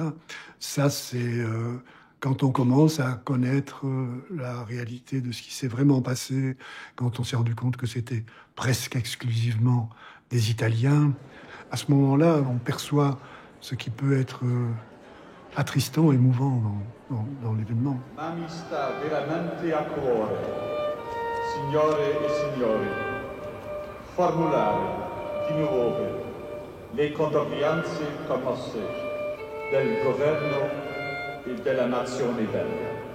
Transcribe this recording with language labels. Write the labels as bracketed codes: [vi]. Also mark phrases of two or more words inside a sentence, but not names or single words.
[fr] Ça, c'est quand on commence à connaître la réalité de ce qui s'est vraiment passé, quand on s'est rendu compte que c'était presque exclusivement des Italiens. À ce moment-là, on perçoit ce qui peut être attristant, émouvant dans l'événement. [it] Amistà veramente a cuore, signore e signori, formulare di nuovo le condoglianze commosse del governo e della nazione belga.